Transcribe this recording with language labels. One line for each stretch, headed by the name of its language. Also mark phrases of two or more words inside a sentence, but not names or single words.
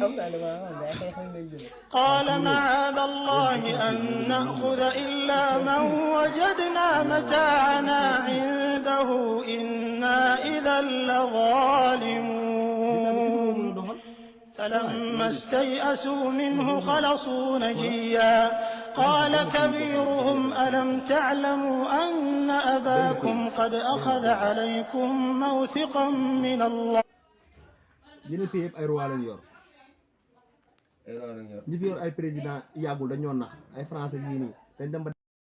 Arabic: قال معاذ الله أن نأخذ إلا من وجدنا متاعنا عنده إنا إذا لظالمون فلما استيئسوا منه خلصوا نجيا قال كبيرهم ألم تعلموا أن أباكم قد أخذ عليكم موثقا من الله
Wolof: yeneen pays yëpp ay roi lañ yor ñi fi yor ay président yàggul dañoo nax ay français yii nii dañ dem ba